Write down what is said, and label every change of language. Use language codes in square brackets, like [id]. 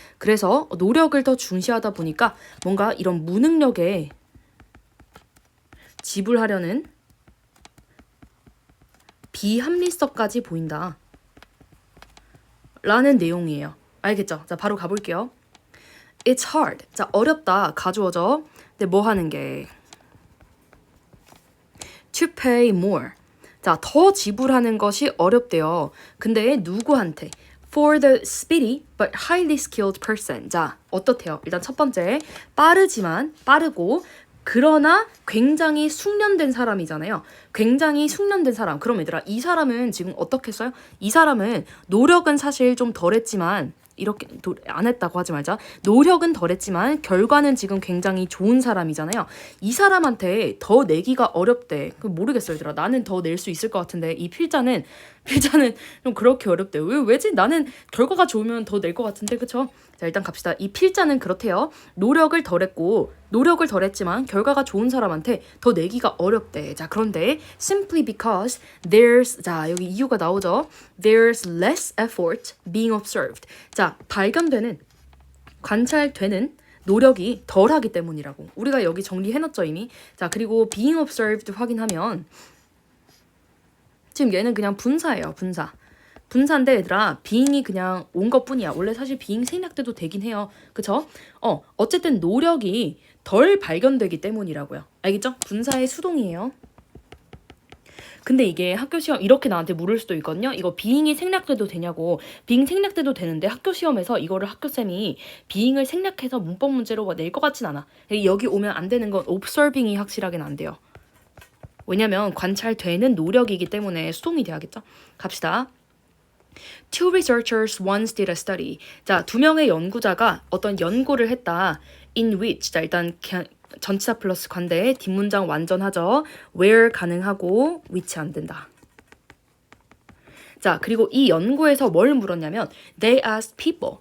[ko] 그래서 노력을 더 중시하다 보니까 뭔가 이런 무능력에 지불하려는 비합리성까지 보인다 라는 내용이에요. 알겠죠? 자, 바로 가볼게요. [en] It's hard. [ko] 자, 어렵다. 가주어죠. 근데 뭐 하는 게? [en] To pay more. [ko] 자, 더 지불하는 것이 어렵대요. 근데 누구한테? [en] For the speedy but highly skilled person. [ko] 자, 어떻대요? 일단 첫 번째, 빠르고 그러나 굉장히 숙련된 사람이잖아요. 굉장히 숙련된 사람. 그럼 얘들아, 이 사람은 지금 어떻게 했어요? 이 사람은 노력은 사실 좀 덜했지만 이렇게 안 했다고 하지 말자. 노력은 덜했지만 결과는 지금 굉장히 좋은 사람이잖아요. 이 사람한테 더 내기가 어렵대. 모르겠어요, 얘들아. 나는 더 낼 수 있을 것 같은데 이 필자는 좀 그렇게 어렵대. 왜지? 나는 결과가 좋으면 더 낼 것 같은데, 그쵸? 자, 일단 갑시다. 이 필자는 그렇대요. 노력을 덜했지만 결과가 좋은 사람한테 더 내기가 어렵대. 자, 그런데 [en] simply because [ko] 자, 여기 이유가 나오죠. [en] There's less effort being observed. [ko] 자, 관찰되는 노력이 덜하기 때문이라고. 우리가 여기 정리해놨죠, 이미. 자, 그리고 being observed 확인하면 지금 얘는 그냥 분사예요, 분사인데 얘들아, being이 그냥 온 것뿐이야. 원래 사실 being 생략돼도 되긴 해요. 그쵸? 어쨌든 노력이 덜 발견되기 때문이라고요. 알겠죠? 분사의 수동이에요. 근데 이게 학교 시험 이렇게 나한테 물을 수도 있거든요. 이거 being이 생략돼도 되냐고. being 생략돼도 되는데 학교 시험에서 이거를 학교쌤이 being을 생략해서 문법 문제로 낼 것 같진 않아. 여기 오면 안 되는 건 observing이 확실하게는 안 돼요. 왜냐면 관찰되는 노력이기 때문에 수동이 돼야겠죠? 갑시다. [en] Two researchers once did a study. [ko] 자, 두 명의 연구자가 어떤 연구를 했다. [en] In which. [ko] 자, 일단 전치사 플러스 관대 뒷문장 완전하죠. Where 가능하고 which 안 된다. 자, 그리고 이 연구에서 뭘 물었냐면 [en] They asked people.